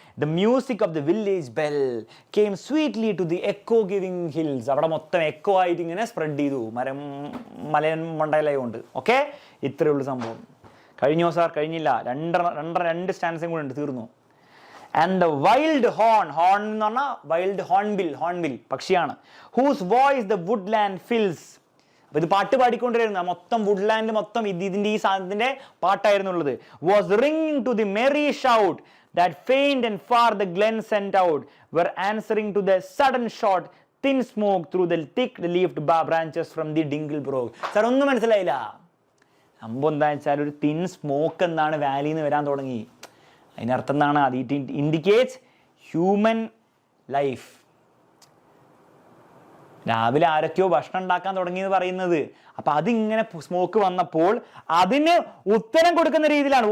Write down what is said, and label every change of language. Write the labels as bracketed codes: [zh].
[en] The music of the village bell came sweetly to the echo giving hills. [ml] അവിടെ മൊത്തം echo ആയിട്ട് ഇങ്ങനെ spread ചെയ്തു, മലയൻ മണ്ടയിലായതുകൊണ്ട്. ഓക്കെ, ഇത്രയേ ഉള്ളൂ സംഭവം. കഴിഞ്ഞോ സാർ? കഴിഞ്ഞില്ല. രണ്ട് സ്റ്റാൻസും കൂടെ ഉണ്ട്, തീർന്നു. [en] And the wild horn [ml] എന്ന് പറഞ്ഞാൽ വൈൽഡ് ഹോൺബിൽ പക്ഷിയാണ്. [en] whose voice the woodland fills. [ml] അപ്പോൾ ഇത് പാട്ട് പാടിക്കൊണ്ടിരുന്ന മൊത്തം വുഡ്ലാൻഡ് മൊത്തം ഇതിന്റെ ഈ സാധനത്തിന്റെ പാട്ടായിരുന്നു ഉള്ളത്. [en] was ringing to the merry shout that faint and far the glen sent out, were answering to the sudden shot thin smoke through the thick leafed branches from the dingle brook. [ml] Sir ഒന്നും മനസ്സിലായില്ല. സംഭവം എന്താണെന്ന് വെച്ചാൽ ഒരു thin smoke എന്നാണ് വാലിന്ന് വരാൻ തുടങ്ങി. അതിനർത്ഥം എന്താണ്? [en] അത് it indicates human life. [ml] രാവിലെ ആരൊക്കെയോ ഭക്ഷണം ഉണ്ടാക്കാൻ തുടങ്ങിയെന്ന് പറയുന്നത്. അപ്പൊ അതിങ്ങനെ സ്മോക്ക് വന്നപ്പോൾ അതിന് ഉത്തരം കൊടുക്കുന്ന രീതിയിലാണ്.